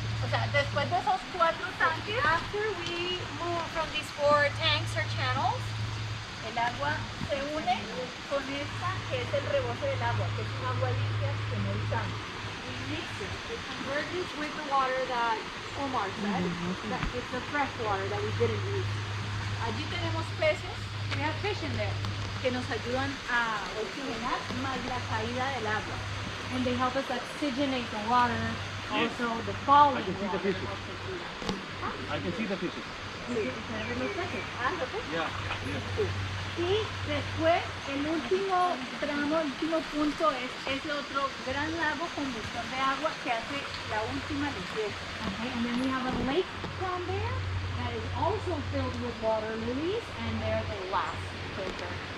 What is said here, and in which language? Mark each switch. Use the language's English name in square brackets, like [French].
[Spanish] O sea, después de esos 4 tanques, [English] After we move from these 4 tanks or channels, [Spanish] el agua se une con esta que es el rebote del agua, que es un agua limpia que no usamos. [English] we mix it. It converges with the water that Omar said. That it's the fresh water that we didn't use. [Spanish] Allí tenemos peces [English] We have fish in there, [Spanish] que nos ayudan a oxigenar más la caída del agua. [English] and they help us oxygenate the water. Also, the falling I can see the water. fishes. I can see the fishes. Yeah, [Spanish] Y después el último tramo, el último punto es ese otro gran lago con buchón de agua que hace la última limpieza. [English] Okay, and then we have a lake down there that is also filled with water lilies, and they're the last filter.